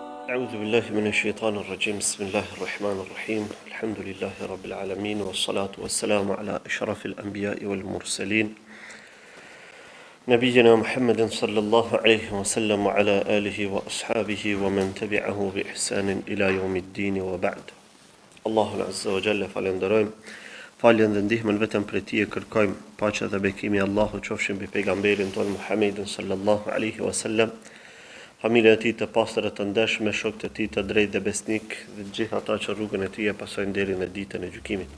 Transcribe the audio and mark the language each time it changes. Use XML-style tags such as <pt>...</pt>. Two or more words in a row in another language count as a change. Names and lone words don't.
<ar>أعوذ بالله من الشيطان الرجيم بسم الله الرحمن الرحيم الحمد لله رب العالمين والصلاة والسلام على أشرف الأنبياء والمرسلين نبينا محمد صلى الله عليه وسلم وعلى آله وأصحابه ومن تبعه بإحسان إلى يوم الدين وبعد الله عز وجل</ar> <sq>falenderojmë faljen dhe ndihmën vetëm prej tij e kërkojmë paqja dhe bekimi i Allahut qofshin mbi pejgamberin ton Muhammedin</sq> <ar>صلى الله عليه وسلم,</ar> <sq>familjen e tij të pastër e të ndershme, shokët e tij të drejtë dhe besnik dhe të gjithë ata që rrugën e tij e pasojnë deri në ditën e gjykimit.</sq>